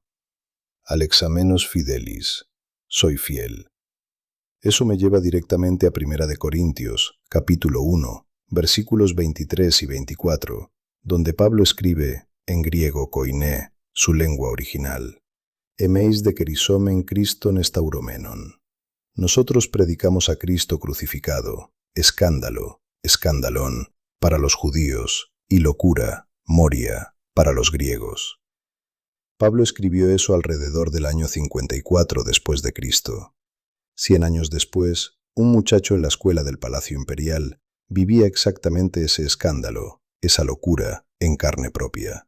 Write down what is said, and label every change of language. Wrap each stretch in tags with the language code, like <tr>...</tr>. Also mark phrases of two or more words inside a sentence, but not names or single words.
<la>Alexamenos Fidelis,</la> <es>soy fiel. Eso me lleva directamente a 1 Corintios, capítulo 1, versículos 23 y 24, donde Pablo escribe, en griego koiné, su lengua original:</es> <el>Ἡμεῖς δὲ κηρύσσομεν Χριστὸν ἐσταυρωμένον.</el> <es>Nosotros predicamos a Cristo crucificado, escándalo, escandalón, para los judíos, y locura, moria, para los griegos. Pablo escribió eso alrededor del año 54 después de Cristo. 100 años después, un muchacho en la escuela del Palacio Imperial vivía exactamente ese escándalo, esa locura, en carne propia.</es>